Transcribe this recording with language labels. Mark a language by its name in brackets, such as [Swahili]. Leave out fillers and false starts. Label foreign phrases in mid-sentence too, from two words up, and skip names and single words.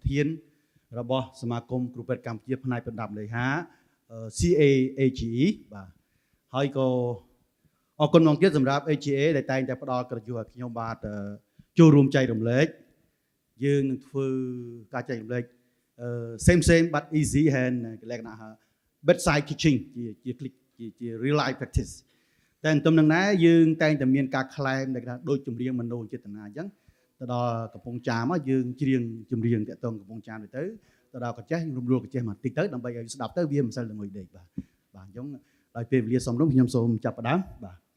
[Khmer] ធានរបស់សមាគមគ្រូពេទ្យកម្ពុជាផ្នែកបណ្ដាប់លេខា CAAGE បាទហើយក៏អរគុណមកទៀតសម្រាប់ AGA ដែលតែងតែផ្ដល់ កិត្តិយសឲ្យខ្ញុំបាទចូលរួមចែករំលែកយើងនឹងធ្វើការចែករំលែក [English] same but easy [Khmer] ហើយលក្ខណៈ [English] bedside teaching [Khmer] ជា [English] real life practice [Khmer] តែទន្ទឹមនឹងដែរយើងតែងតែមានការខ្លែងដែលគេថាដូចចម្រៀងមនោចេតនាអញ្ចឹងទៅដល់កំពង់ចាមមកយើងច្រៀងចម្រៀងតាក់ទងកំពង់ចាមទៅដល់កញ្ចេះរំលួលកញ្ចេះបន្តិចទៅដើម្បីឲ្យស្ដាប់ទៅវាមិនសូវល្ងុយដេកបាទអញ្ចឹងដោយពេលវេលាសំរុំខ្ញុំសូមចាប់ផ្ដើមបាទ